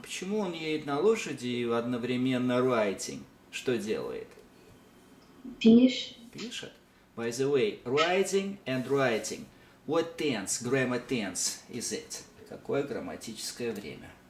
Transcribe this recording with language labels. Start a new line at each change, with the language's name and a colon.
Russian: почему он едет на лошади и одновременно
English: writing?
Russian: Что делает? Пишет.
English: By the way, writing and writing. What tense, grammar tense is it?
Russian: Какое грамматическое время?